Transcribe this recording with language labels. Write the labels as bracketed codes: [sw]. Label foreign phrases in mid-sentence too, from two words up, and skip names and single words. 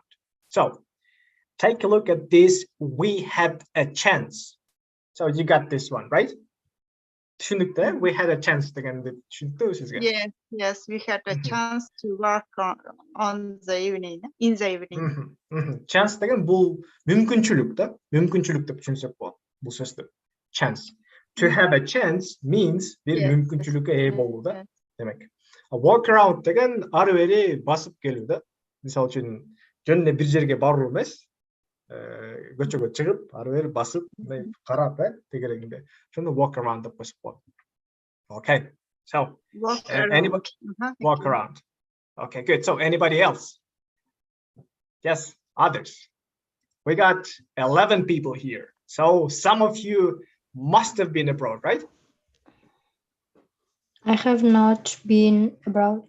[en] So take a look at this. We had a chance. So you got this one, right? We had a chance again. Yes, we had a chance to work on the evening, in the evening. [kk] Chance деген бұл мүмкіншілік да, мүмкіншілік деп түсінсек болады бұл сөзді. [en] Chance. To have a chance means [kk] bir мүмкіншілікке ие болу да, демек. [en] Walk around [kk] деген ары бері басып келу да. Мысалы үшін жөніне бір жерге бару емес, көшеге шығып, ары бері басып, қарап, дегенде. Шоны [en] walk around [kk] деп қосып болады. [en] Okay. So, anybody walk around. Okay, good. So, anybody else? Yes, others. We got 11 people here. So, some of you must have been abroad, right? I have not been abroad.